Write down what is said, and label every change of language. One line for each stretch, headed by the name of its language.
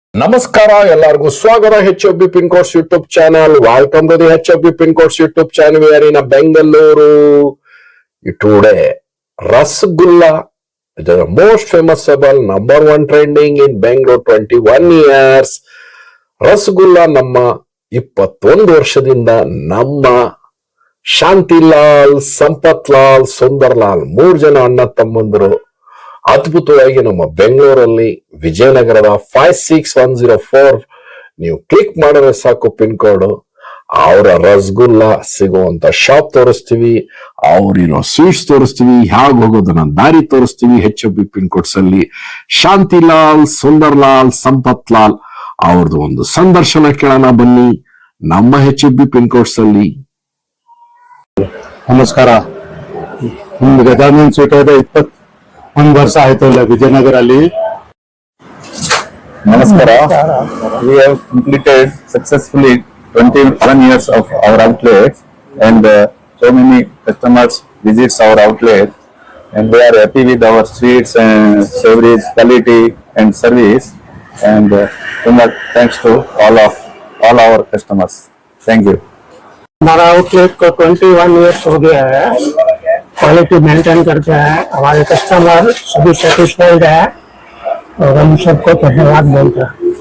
Kannada: ನಮಸ್ಕಾರ ಎಲ್ಲರಿಗೂ ಸ್ವಾಗತ HFB Pin Codes YouTube channel.
English: Welcome to the HFB Pin Codes YouTube channel. We are in Bengaluru. Today, Rasgulla is the most famous number one trending in Bangalore 21 years.
Kannada: Rasgulla ನಮ್ಮ 21 ವರ್ಷದಿಂದ ನಮ್ಮ ಶಾಂತಿಲಾಲ್, ಸಂಪತ್ ಲಾಲ್, ಸುಂದರ್ ಲಾಲ್ 3 ಜನ ಅಣ್ಣ ತಮ್ಮಂದರು ಅದ್ಭುತವಾಗಿ ನಮ್ಮ ಬೆಂಗಳೂರಲ್ಲಿ ವಿಜಯನಗರದ 56104 ನೀವು ಕ್ಲಿಕ್ ಮಾಡಿದ್ರೆ ಸಾಕು ಪಿನ್ ಕೋಡ್ ಅವರ ರಸಗುಲ್ಲ ಸಿಗುವಂತ ಶಾಪ್ ತೋರಿಸ್ತೀವಿ, ಅವ್ರಿರೋ ಸ್ವೀಟ್ಸ್ ತೋರಿಸ್ತೀವಿ, ಹೇಗೆ ಹೋಗೋದನ್ನ ದಾರಿ ತೋರಿಸ್ತೀವಿ. HFB ಪಿನ್ ಕೋಡ್ಸ್ ಅಲ್ಲಿ ಶಾಂತಿಲಾಲ್, ಸುಂದರ್ ಲಾಲ್, ಸಂಪತ್ ಲಾಲ್ ಅವ್ರದ್ದು ಒಂದು ಸಂದರ್ಶನ ಕೇಳೋಣ ಬನ್ನಿ ನಮ್ಮ HFB ಪಿನ್ ಕೋಡ್ಸ್ ಅಲ್ಲಿ. ನಮಸ್ಕಾರ. ನಿಮ್ಗೆ ಗಜಾನನ್ ಸ್ವೀಟ್ ಇದೆ 21 ವರ್ಷ ಆಯ್ತು ಇಲ್ಲ ವಿಜಯನಗರ ಅಲ್ಲಿ. Namaskara.
English: We have completed successfully 21 years of our outlet, and so many customers visits our outlet, and they are happy with our sweets and savories, quality and service, and so much thanks to all our customers. Thank you.
Hindi: हमारा outlet को 21 years हो गया है. Quality maintain करते हैं, हमारे customer सभी satisfied है और हम सबको धन्यवाद बोलते हैं.